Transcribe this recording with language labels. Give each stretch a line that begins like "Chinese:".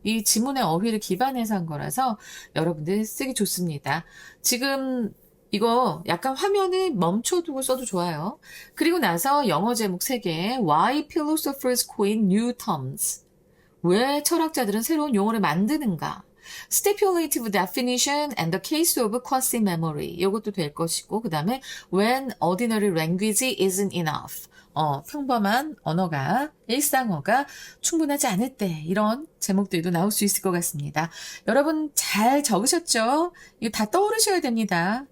Korean: 이 지문의 어휘를 기반해서 한 거라서 여러분들 쓰기 좋습니다. 지금 이거 약간 화면을 멈춰두고 써도 좋아요. 그리고 나서 영어 제목 3개
English: Why philosophers coin new terms?
Korean: 왜 철학자들은 새로운 용어를 만드는가?
English: Stipulative definition and the case of quasi-memory.
Korean: 이것도 될 것이고, 그 다음에
English: when ordinary language isn't enough.
Korean: 평범한 언어가, 일상어가 충분하지 않을 때 이런 제목들도 나올 수 있을 것 같습니다. 여러분 잘 적으셨죠? 이거 다 떠오르셔야 됩니다.